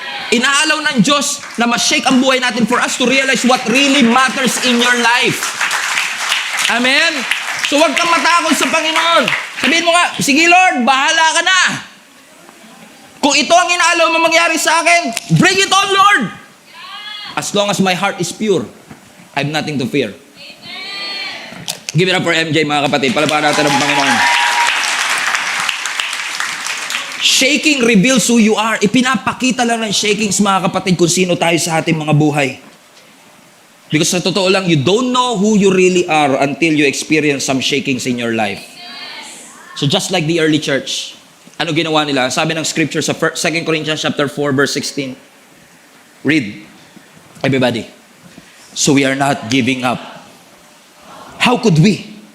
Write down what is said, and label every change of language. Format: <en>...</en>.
<tl>Inaalaw ng Diyos na ma-shake ang buhay natin</tl> <en>for us to realize what really matters in your life.</en> <tl>Amen? So huwag kang matakot sa Panginoon. Sabihin mo nga, sige Lord, bahala ka na. Kung ito ang inaalaw mo mangyari sa akin,</tl> <en>bring it on Lord. As long as my heart is pure, I have nothing to fear. Give it up for MJ</en> <tl>mga kapatid. Palapakan natin ang Panginoon.</tl> <en>Shaking reveals who you are.</en> <tl>Ipinapakita lang ng shakings, mga kapatid, kung sino tayo sa ating mga buhay.</tl> <en>Because</en> <tl>sa totoo lang,</tl> <en>you don't know who you really are until you experience some shakings in your life. So just like the early church,</en> <tl>ano ginawa nila?</tl> <en>Sabi ng scripture sa 2 Corinthians chapter 4, verse 16. Read, everybody. So we are not giving up. How could we?</en>